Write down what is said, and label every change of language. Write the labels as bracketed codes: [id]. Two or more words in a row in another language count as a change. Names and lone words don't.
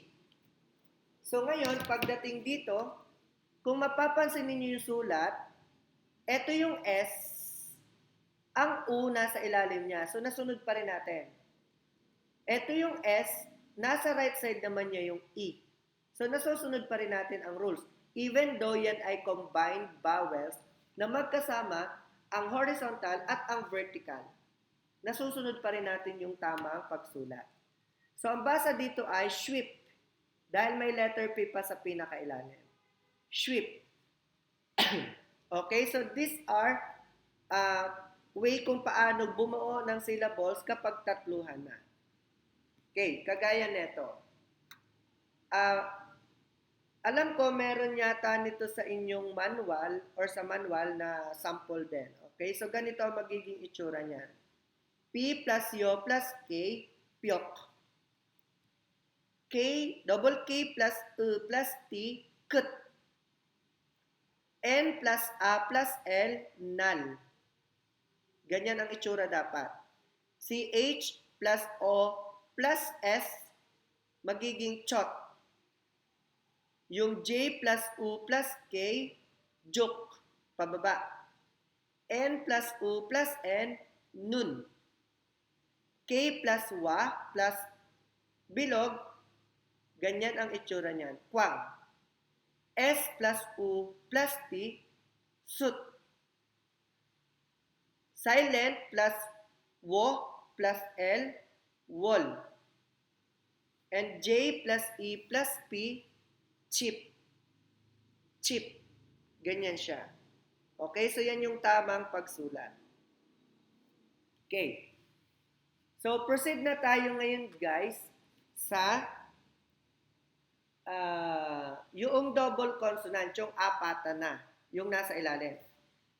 [tl] So ngayon, pagdating dito, kung mapapansin niyo yung sulat, ito yung S, ang U nasa ilalim niya. So nasunod pa rin natin. Ito yung S, nasa [en] right side [tl] naman niya yung E. So nasusunod pa rin natin ang rules. [en] Even though [tl] yan ay [en] combined vowels [tl] na magkasama ang horizontal at ang vertical. Nasusunod pa rin natin yung tamang pagsulat. So, ang basa dito ay sweep. Dahil may letter P pa sa pinakailalim. Sweep. [en] Okay, so these are way [tl] kung paano bumuo ng syllables kapag tatluhan na. Okay, kagaya nito. Alam ko meron yata nito sa inyong manual or sa manual na sample din. Okay, so ganito ang magiging itsura niyan. [en] P plus yo plus K, pyok. K, double K plus U plus T, kut. N plus A plus L, nal. [tl] Ganyan ang itsura dapat. [en] CH plus O plus S, [tl] magiging chot. Yung [en] J plus U plus K, [tl] juk, pababa. [en] N plus U plus N, nun. K plus wa plus [tl] bilog, ganyan ang itsura niyan, kwang. [en] S plus U plus T, sut. Silent plus wo plus L, wol. And J plus E plus P, chip. [tl] Chip. Ganyan siya. Okay, so yan yung tamang pagsulat. Okay. So, proceed na tayo ngayon, guys, sa yung [en] double consonant, [tl] yung apata na, yung nasa ilalim.